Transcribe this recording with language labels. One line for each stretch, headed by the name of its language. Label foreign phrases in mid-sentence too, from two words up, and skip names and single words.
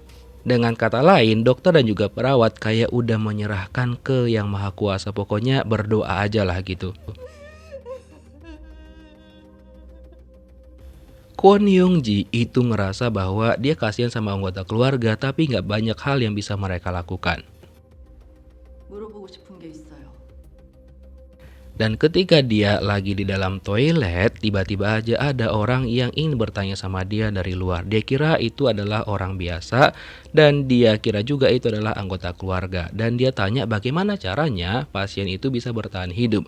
Indonesian: Dengan kata lain, dokter dan juga perawat kayak udah menyerahkan ke Yang Maha Kuasa, pokoknya berdoa aja lah gitu. Kwon Young Ji itu ngerasa bahwa dia kasihan sama anggota keluarga, tapi nggak banyak hal yang bisa mereka lakukan.
Korean: 물어보고 싶은 게 있어요.
Indonesian: Dan ketika dia lagi di dalam toilet, tiba-tiba aja ada orang yang ingin bertanya sama dia dari luar. Dia kira itu adalah orang biasa dan dia kira juga itu adalah anggota keluarga. Dan dia tanya bagaimana caranya pasien itu bisa bertahan hidup.